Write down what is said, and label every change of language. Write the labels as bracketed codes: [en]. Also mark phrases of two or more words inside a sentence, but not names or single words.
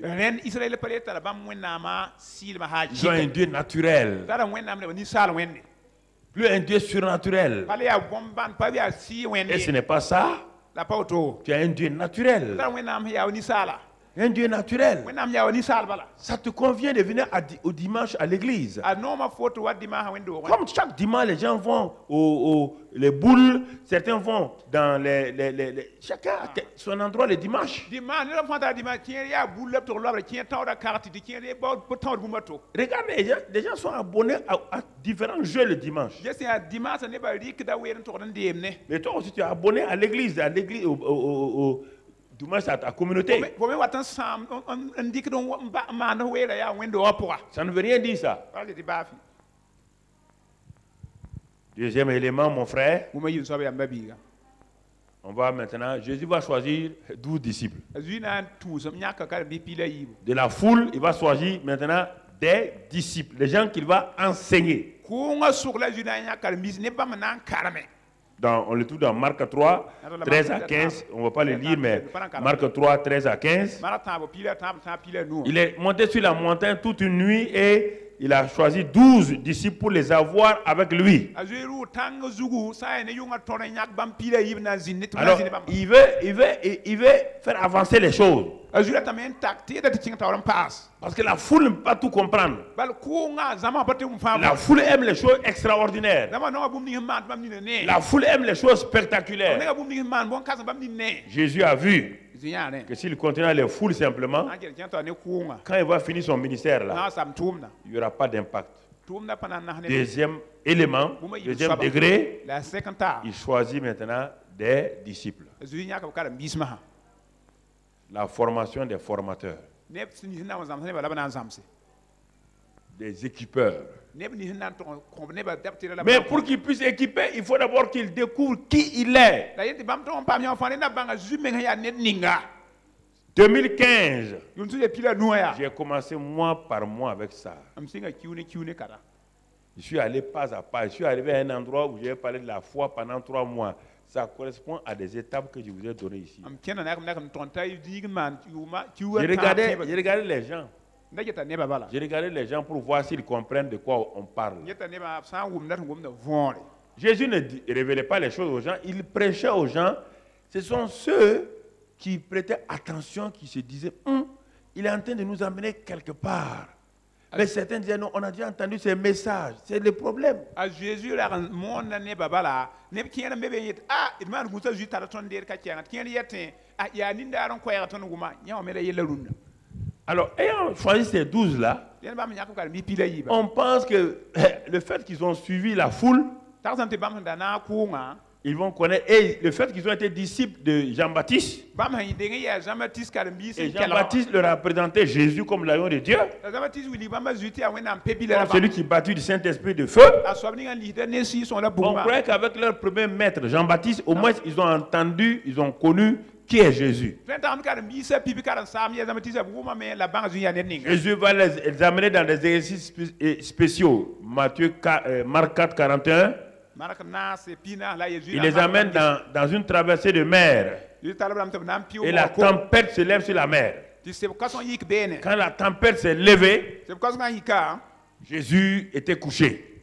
[fr] Ils ont un Dieu naturel. Plus un Dieu surnaturel. Et ce n'est pas ça. Tu as un Dieu naturel. Un Dieu naturel. [mos] wẽnnaam yaa wa ninsaal bala [fr] Ça te convient de venir au dimanche à l'église. [mos] a nooma fo tɩ wa dimaasã wẽnd-doogẽ [fr] Comme chaque dimanche, les gens vont les boules, certains vont dans chacun a son endroit le dimanche. [mos] dimaas ned fãa tara dimaas kẽer yaa bul la b tʋg loabre kẽ tãoda kagt tɩ kẽer pa tãod bũmba to [fr] Regardez, les gens sont abonnés à différents jeux le dimanche. [mos] ges yaa dimaasã nebã rɩkda weer n tʋgd n deem ne [fr] Mais toi aussi, tu es abonné à l'église, au dimanche à ta communauté. [mos] fo me wat n sãam n dɩkd n maand weera yaa wẽnd-doogã pʋga [fr] Ça ne veut rien dire ça. [mos] pa le tɩ baafi [fr] Deuxième élément, mon frère, [mos] bũmba yĩn soab yamba biiga [fr] on va maintenant, Jésus va choisir 12 disciples. [mos] a zoe na n tũusem yãka karen-biis piila yiibu [fr] De la foule, il va choisir maintenant des disciples, les gens qu'il va enseigner. [mos] kʋʋngã sʋg la zoe na n yã karen-biis ne bãmb na n karme [fr] On le trouve dans Marc 3, 13 à 15. On ne va pas le lire, mais Marc 3, 13 à 15. [mos] mara tãab piila tãab tãab piila nuã [fr] Il est monté sur la montagne toute une nuit et il a choisi 12 disciples pour les avoir avec lui. [mos] a zoe rʋʋ tãng zugu sã n ne yʋngã tõr n yãk bãmb piila yiib na n zĩnd ne tɩ b na [fr] Alors, [mos] n zĩnd bãmba [fr] il veut faire avancer les choses. [mos] a zoe ratame n tak tɩ yeta tɩ kẽng taoor n paas [fr] Parce que la foule ne peut pas tout comprendre. [mos] bal kʋʋngã zãma pa tɩ m fãa [fr] La foule aime les choses extraordinaires. [mos] zãma noga bũmb ning n maan tɩ bãmb nina ne [fr] La foule aime les choses spectaculaires. [mos] nega bũmb ning n maan bõn-kãsem bãmb nin ne [fr] Jésus a vu [mos] zĩ yãare [fr] que s'il continue les foules simplement, [mos] n kell kẽ tao ne kʋʋngã [fr] quand il va finir son ministère là, [mos] na n sam tʋʋmda [fr] il n'y aura pas d'impact. [mos] tʋʋmda pa na n nas ne [fr] Deuxième élément, deuxième degré, [mos] la a sẽk n taa [fr] il choisit maintenant des disciples. [mos] a zoe yãk b karen-biismã [fr] La formation des formateurs, [mos] neb sẽn nis n na n wa zãms nebã la b na n zãmse [fr] des équipeurs. [mos] neb nis n na n tʋg kõb nebã dab tɩra la [fr] Mais pour qu'il puisse équiper, il faut d'abord qu'il découvre qui il est. [mos] la yetɩ bãmb tʋg n paam yã fãa rẽnda bãnga zu meng sẽn yaa ned ninga [fr] 2015, [mos] yʋn tɩ ya pila nuã yaa [fr] j'ai commencé mois par mois avec ça. [mos] m sɩnga kiu ne kara [fr] Je suis allé pas à pas. Je suis arrivé à un endroit où j'ai parlé de la foi pendant 3 mois. Ça correspond à des étapes que je vous ai données ici. [mos] m kẽna nak m tõnd t'a dig n maan [fr] J'ai regardé les gens. [mos] nda geta nebã bala [fr] J'ai regardé les gens pour voir s'ils comprennent de quoi on parle. [mos] geta nebã sã n wʋmda tɩ wʋmda võore [fr] Jésus ne révélait pas les choses aux gens. Il prêchait aux gens. Ce sont ceux qui prêtaient attention, qui se disaient, il est en train de nous emmener quelque part. Mais certains disaient, non, on a déjà entendu ces messages. C'est le problème. [mos] a Jésus la n moonda nebã bala neb kẽer n be be n yet d maan gũsa zu tara tõnd deer ka kɛɛngã tɩ kẽer yetẽ yaa nindaar n koɛɛga tõnd wʋma yã wã me la yella rũndã [fr] Alors, ayant choisi ces 12-là, [mos] dẽn bãmb yãk b karen-biis piila yiiba [fr] on pense que le fait qu'ils ont suivi la foule, tagsame tɩ bãmb sẽn da na n kʋʋngã ils vont connaître. Et le fait qu'ils ont été disciples de Jean-Baptiste, [mos] bãmb sẽn deng n yaa Jean-Baptiste karen-biis [fr] et [mos] n kelgã [fr] Jean-Baptiste leur a présenté Jésus comme l'agneau de Dieu, [mos] la Jean-Baptiste wilg bãmba zu tɩ yaa wẽnnaam pe-bila [fr] comme celui qui bâtit du Saint-Esprit de feu. [mos] a soab ning n lisda ne sɩɩ-sõng la [fr] On [mos] bugmã [fr] croyait qu'avec leur premier maître, Jean-Baptiste, au moins ils ont entendu, ils ont connu qui est Jésus. [mos] tõe n tagm karen-biisã pipi karen-saam yaa Jean-Baptiste b wʋma me la bãng zu yaa ned ninga [fr] Jésus va les amener dans des exercices spéciaux. Marc 4, 41. [mos] mark naase pina la ya [fr] Il les amène dans une traversée de mer. Et la tempête se lève sur la mer. Quand la tempête s'est levée, Jésus était couché.